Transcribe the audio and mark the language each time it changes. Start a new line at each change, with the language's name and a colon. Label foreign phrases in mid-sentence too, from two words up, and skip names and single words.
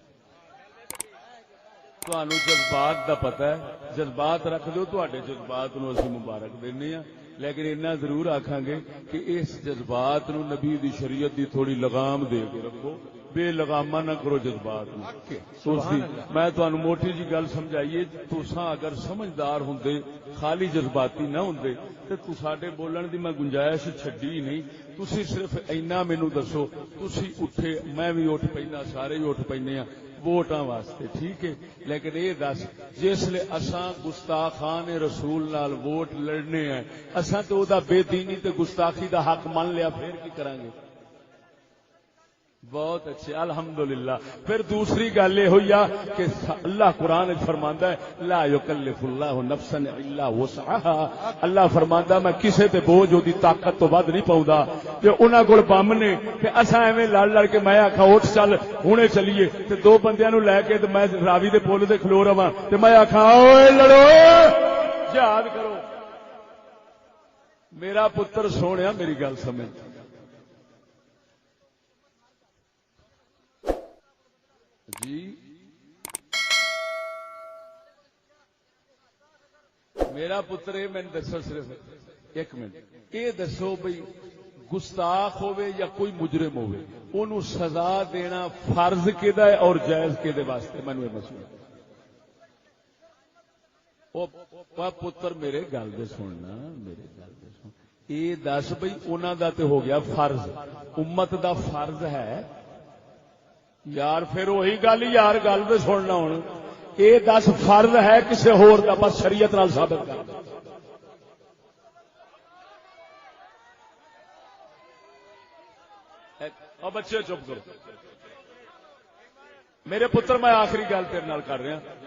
Punjabi: تانوں جذبات دا پتہ ہے, جذبات رکھ دیو, تواڈے جذبات نو اسی مبارک دینے ہاں, لیکن اتنا ضرور آکھاں گے کہ اس جذبات نو نبی دی شریعت دی تھوڑی لگام دے کے رکھو, بے لگامہ نہ کرو جذبات نو. میں تانوں موٹی جی گل سمجھائیے, تساں اگر سمجھدار ہوندے خالی جذباتی نہ ہوندے تے تو ساڈے بولن دی میں گنجائش چھڈی نہیں. تسی صرف اینا مینوں دسو, تسی اٹھے میں بھی اٹھ پینا, سارے ہی اٹھ پینے ہاں ووٹاں واسطے, ٹھیک ہے, لیکن یہ دس جسلے اساں گستاخان رسول نال ووٹ لڑنے ہیں, اساں تو دا بے دینی تے گستاخی دا حق مان لیا, پھر کی کریں گے؟ بہت اچھے, الحمدللہ. پھر دوسری گل یہ ہوئی کہ اللہ قرآن فرماندا ہے
Arabic: لا یکلف اللہ نفسا الا وسعها.
Punjabi: اللہ فرماندا میں کسے تے بوجھ دی طاقت تو ود نہیں پاؤندا. کہ انہاں کول بم نے تے اساں ایویں لڑ لڑ کے میں آکھاں اٹھ چل ہنے چلیے تے دو بندیاں نو لے کے تے میں راوی دے پل تے کھلو رہواں تے میں آکھاں اوئے لڑو جہاد کرو. میرا پتر سونیا میری گل سمجھ, جی میرا پتر یہ میں دسو صرف ایک منٹ, یہ دسو بھئی گستاخ ہوئے یا کوئی مجرم ہوئے انہوں سزا دینا فرض کیدا ہے اور جائز کیدے واسطے؟ میں نے مسئلہ او پتر میرے گل دے سننا, میرے گل دے سن, یہ دس بھئی انہاں دا تے ہو گیا فرض, امت دا فرض ہے یار. پھر وہی گل یار, گل تو سننا ہوں, یہ دس فرض ہے کسی ہور دا, بس شریعت نال ثابت کر. اور بچے چپ کرو, میرے پتر میں آخری گل تیرے نال کر رہا.